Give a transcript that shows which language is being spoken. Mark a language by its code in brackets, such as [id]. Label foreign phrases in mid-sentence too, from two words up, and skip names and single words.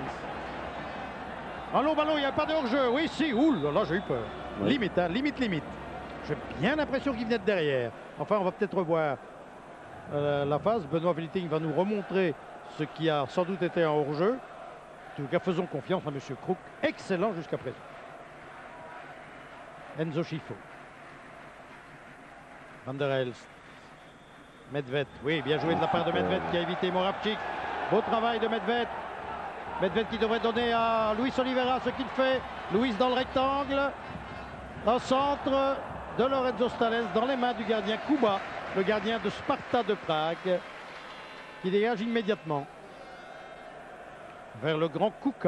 [fr] Un long ballon, il n'y a pas de hors-jeu. Oui, si, oula, là j'ai eu peur. Ouais. Limite, hein, limite. J'ai bien l'impression qu'il venait de derrière. Enfin, on va peut-être revoir la phase. Benoît Wilting va nous remontrer ce qui a sans doute été un hors-jeu. En tout cas, faisons confiance à M. Kruk. Excellent jusqu'à présent. Enzo Schifo. Van der Elst. Medved. Oui, bien joué de la part de Medved qui a évité Moravchik. Beau travail de Medved. Medved qui devrait donner à Luis Oliveira ce qu'il fait. Luis dans le rectangle. Au centre de Lorenzo Stalens dans les mains du gardien Kuba, le gardien de Sparta de Prague, qui dégage immédiatement vers le grand Kuka.